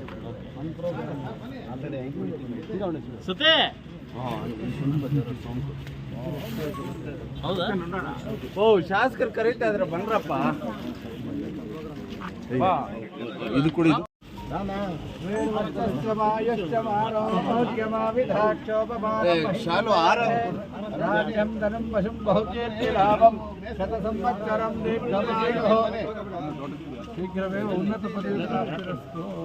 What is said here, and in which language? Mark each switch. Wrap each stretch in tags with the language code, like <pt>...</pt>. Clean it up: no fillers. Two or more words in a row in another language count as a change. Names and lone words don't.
<kn>ಓ ಶಾಸಕರು ಕರೀತಾ ಇದ್ರ ಬನ್ರಪ್ಪ. ಇದು ಕೂಡ ಶಾಲು</kn> <sa>ಆರ ರಾಜ್ಯಂ ಧನಂ ವಶಂ ಬಹುಕೀರ್ತಿ ಲಾಭಂ ಶತ ಸಂವತ್ಸರಂ ದೀರ್ಘಾಯುಃ ಶೀಘ್ರವೇ ಉನ್ನತ ಪದವಿ ಪ್ರಾಪ್ತಿರಸ್ತು.</sa>